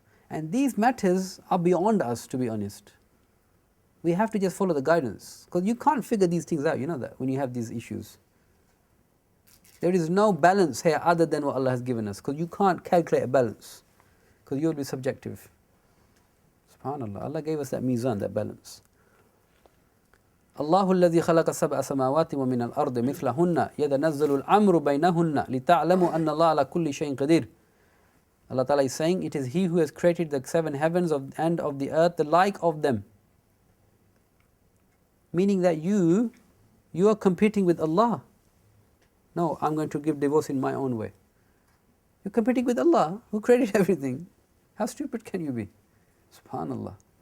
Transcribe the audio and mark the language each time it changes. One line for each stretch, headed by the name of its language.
English: And these matters are beyond us, to be honest. We have to just follow the guidance. Because you can't figure these things out, you know that, when you have these issues. There is no balance here other than what Allah has given us. Because you can't calculate a balance. Because you'll be subjective. SubhanAllah, Allah gave us that mizan, that balance.
Arabic: الله الذي خلق سبع سماوات ومن الأرض مثلهن يتنزل الأمر بينهن لتعلموا أن الله على كل شيء قدير.
English: Allah Ta'ala is saying, it is He who has created the seven heavens and of the earth, the like of them. Meaning that you are competing with Allah. No, I'm going to give divorce in my own way. You're competing with Allah, who created everything. How stupid can you be? SubhanAllah.